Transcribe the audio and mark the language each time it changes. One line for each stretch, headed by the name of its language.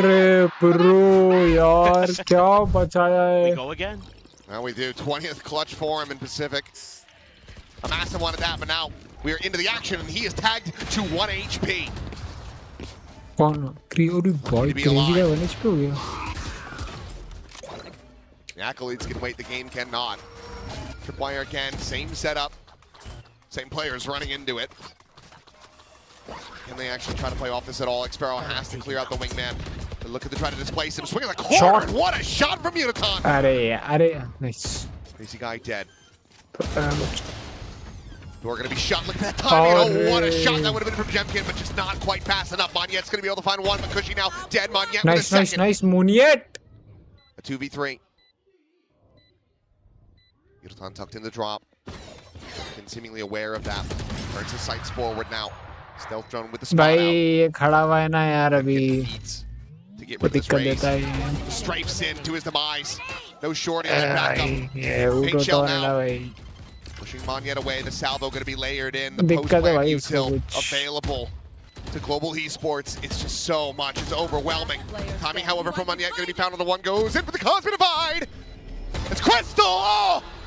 Hindi: अरे bro यार क्या बचाया है?
English: We go again. Now we do. 20th clutch for him in Pacific. A massive one at that, but now we are into the action, and he is tagged to 1 HP.
Hindi: कौन? क्रियोरी boy crazy का 1 HP हो गया.
English: The accolades can wait, the game cannot. Tripwire again, same setup, same players running into it. Can they actually try to play off this at all? Sparrow has to clear out the wingman. They're looking to try to displace him. Swinging the corner. What a shot from Unicorn. Nice. Crazy Guy dead. Door gonna be shot. Look at that timing. Oh, what a shot that would have been from Jemkin, but just not quite fast enough. Monyet's gonna be able to find one, but Cushy now dead. Monyet with a second. Nice. Monyet. A 2v3. Yurutan tucked in the drop. Seemingly aware of that. Turns his sights forward now. Stealth drone with the spot out.
Hindi: भाई खड़ा हुआ है ना यार अभी
English: To get rid of this raise. Stripes in to his demise. No shorty on back up. Paint shell now. Pushing Monyet away. The salvo going to be layered in. The post-plant util available to Global Esports. It's just so much. It's overwhelming. Timing, however, from Monyet going to be found on the one. Goes in for the Cosmic Divide. It's Crystal. Oh!